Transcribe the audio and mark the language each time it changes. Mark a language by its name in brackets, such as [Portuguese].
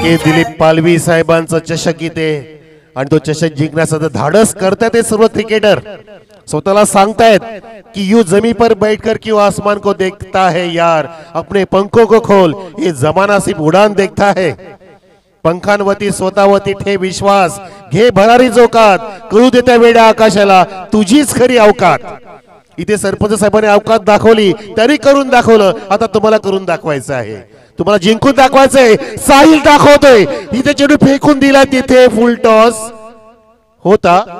[Marathi] नक्की दिलीप पालवी साहेबांचा चषक इथे, आणि तो चषक जिंकण्याचं धाडस करतायत ते सर्व क्रिकेटर. स्वतःला सांगतायत कि [Hindi] यू जमीन पर बैठकर क्यों आसमान को देखता है यार, अपने पंखों को खोल, ये जमाना सिर्फ उडान देखता है. [Marathi] पंखांवरती स्वतःवरती ठे विश्वास, घे भरारी जोकात, कळू दे त्या वेड्या आकाशाला तुझीच खरी अवकात. इथे सरपंच साहेबांनी अवकात दाखवली, तरी करून दाखवलं, आता तुम्हाला करून दाखवायचं आहे, तुम्हाला जिंकून दाखवायचंय. साहिल दाखवतोय, इथे चेंडू फेकून दिला, तिथे फुल टॉस होता.